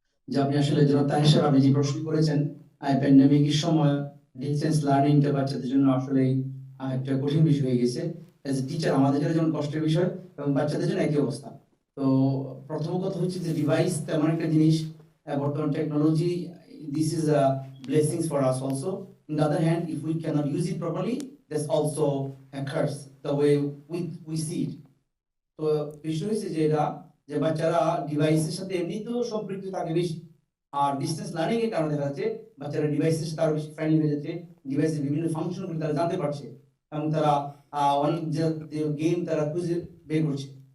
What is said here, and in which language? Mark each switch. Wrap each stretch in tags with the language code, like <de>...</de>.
<bn>যে আপনি আসলে জনাব তাহের সাহেব, আপনি যে প্রশ্ন করেছেন, প্যান্ডেমিকের সময় ডিসটেন্স লার্নিংটা বাচ্চাদের জন্য আসলে একটা কঠিন বিষয় হয়ে গেছে।</bn> <en>as a teacher</en> <bn>আমাদের জন্য যেমন কষ্টের বিষয় এবং বাচ্চাদের জন্য একই অবস্থা। তো প্রথম কথা হচ্ছে যে ডিভাইস তেমন একটা জিনিস, বর্তমান technology,</bn> <en>this is a blessings for us also. On the other hand, if we cannot use it properly, that's also a curse, the way we see it.</en> <bn>তো বিষয় হচ্ছে যে এটা যে বাচ্চারা ডিভাইসের সাথে এমনি তো সম্পৃক্ত থাকে বেশি, আর ডিস্টেন্স লার্নিং এর কারণে দেখা যাচ্ছে বাচ্চারা ডিভাইসের সাথে আরো বেশি ফ্রেন্ডলি হয়ে যাচ্ছে, ডিভাইসের বিভিন্ন ফাংশনগুলো তারা জানতে পারছে এবং তারা অনেক গেম তারা খুঁজে বের করছে।</bn>